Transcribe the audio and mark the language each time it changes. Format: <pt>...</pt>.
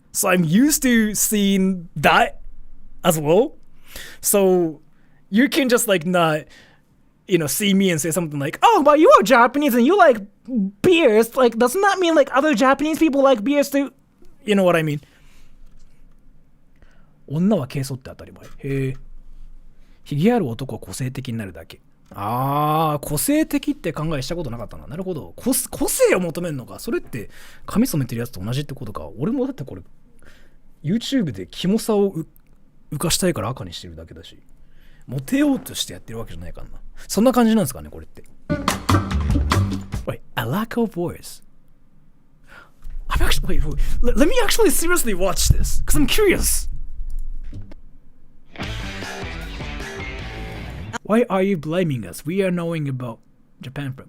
<en>So I'm used to seeing that as well. So you can just like not see me and say something like, oh, but you are Japanese and you like beers, like, doesn't that mean like other Japanese people like beers too? You know what I mean?</en> <ja>女は軽装って当たり前。へえ。ひげある男は個性的になるだけ。あー、個性的って考えしたことなかったな。なるほど。個性を求めるのか。それって髪染めてるやつと同じってことか。俺もだってこれ YouTube でキモさを浮かしたいから赤にしてるだけだし、モテようとしてやってるわけじゃないからな。そんな感じなんですかね、これって。</ja> <en>Wait, a lack of voice. I'm actually, wait, let me actually seriously watch this, because I'm curious. Why are you blaming us? We are knowing about Japan from.</en>